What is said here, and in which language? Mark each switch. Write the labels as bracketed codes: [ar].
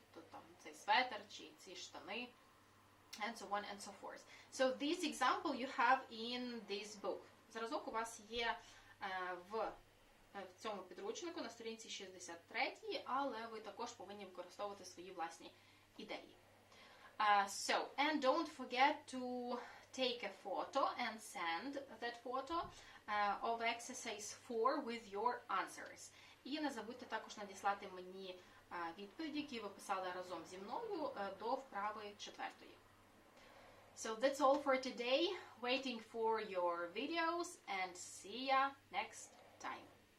[uk] Тобто там цей светр чи ці штани, [en] and so on and so forth. So this example you have in this book. [uk] Зразок у вас є в цьому підручнику на сторінці 63, але ви також повинні використовувати свої власні ідеї. [en] So, and don't forget to take a photo and send that photo of exercise 4 with your answers. [uk] І не забудьте також надіслати мені відповіді, які ви писали разом зі мною до вправи 4. [en] So that's all for today. Waiting for your videos and see ya next time.